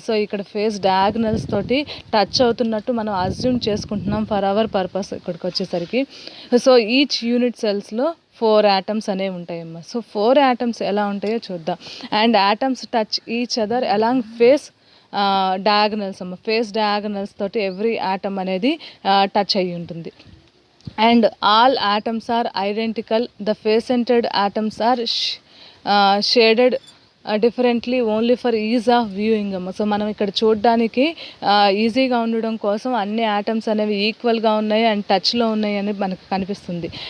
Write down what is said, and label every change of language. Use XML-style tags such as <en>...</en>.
<te>So ఇక్కడ face diagonals తోటి touch అవుతున్నట్టు మనం అజ్యూమ్ చేసుకుంటున్నాం ఫర్ అవర్ పర్పస్ ఇక్కడికి వచ్చేసరికి. సో ఈచ్ యూనిట్ సెల్స్లో 4 ఆటమ్స్ అనేవి ఉంటాయమ్మా. సో 4 ఆటమ్స్ ఎలా ఉంటాయో చూద్దాం.</te> <en>and atoms touch each other along face diagonals</en> <te>అమ్మ. ఫేస్ డయాగనల్స్ తోటి ఎవ్రీ ఆటమ్ అనేది టచ్ అయ్యి ఉంటుంది.</te> <en>and all atoms are identical. The face-centered atoms are shaded differently only for ease of viewing అమ్మ.</en> <te>So మనం ఇక్కడ చూడడానికి ఈజీగా ఉండడం కోసం అన్ని ఆటమ్స్ అనేవి ఈక్వల్గా ఉన్నాయి అండ్ టచ్లో ఉన్నాయి అని మనకు కనిపిస్తుంది.</te>